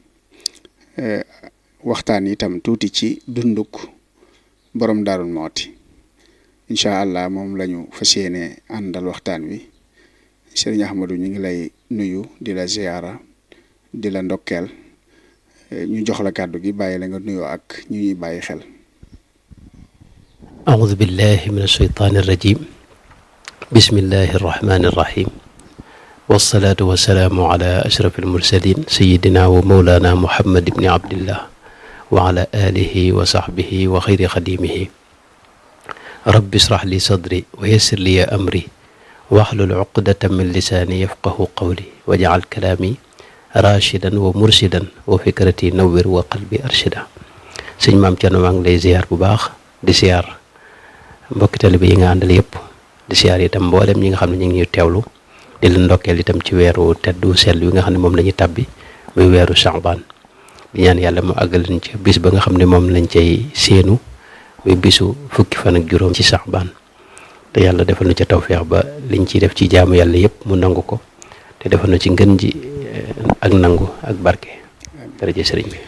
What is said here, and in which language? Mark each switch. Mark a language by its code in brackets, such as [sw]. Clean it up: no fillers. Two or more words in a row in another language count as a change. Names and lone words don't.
[wo] waxtaan itam tuuti ci dunduk borom Daarul Muxti [ar] إن شاء الله [wo] moom lañu fas yéene àndal waxtaan wi Serigne Ahmadou ñu ngi lay nuyu di la ziyaara di la ndokkeel ñu jox la kàddu gi bàyyi la nga nuyoo ak ñu ñuy bàyyi xel. [ar] أعوذ بالله من الشيطان الرجيم بسم الله الرحمن الرحيم والصلاة والسلام على أشرف المرسلين سيدنا ومولانا محمد بن عبد الله وعلى آله وصحبه وخير خديمه رب اشرح لي صدري ويسر لي أمري واحلل عقدة من لساني يفقه قولي واجعل كلامي راشدا ومرشدا وفكرتي نور وقلبي أرشدا [wo] sëñ Maam Cerno maa ngi lay ziar bu baax di ziar mbokki taalibe yi nga àndal yëpp di ziar itam mboolem ñi nga xam ne ñu ngi ñuy teewlu di leen ndokkeel itam ci weeru teddu sell wi nga xam ne moom la ñuy tàbbi muy weeru Saxbaan di ñaan yàlla mu àggal ñu ci bis ba nga xam ne moom lañ cay séenu muy bisu fukki fan ak juróom ci Saxbaan te yàlla defal na ca tawféex ba liñ ciy def ci jaamu yàlla yëpp mu nangu ko te defal na ci ngën ji ak nangu ak barke jërëjëf sëriñ bi.